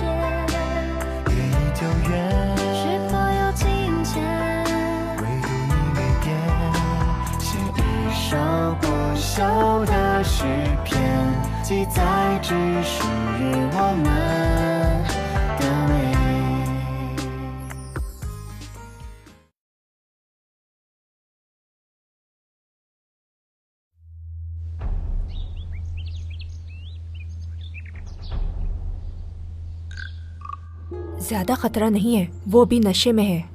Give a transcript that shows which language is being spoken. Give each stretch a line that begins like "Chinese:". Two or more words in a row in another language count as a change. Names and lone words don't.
Chinese: 月已久远，是否有情节？唯独你没变，写一首不朽的诗篇，记载只属于我们的美。
Hindi: ज्यादा खतरा नहीं है, वो भी नशे में है।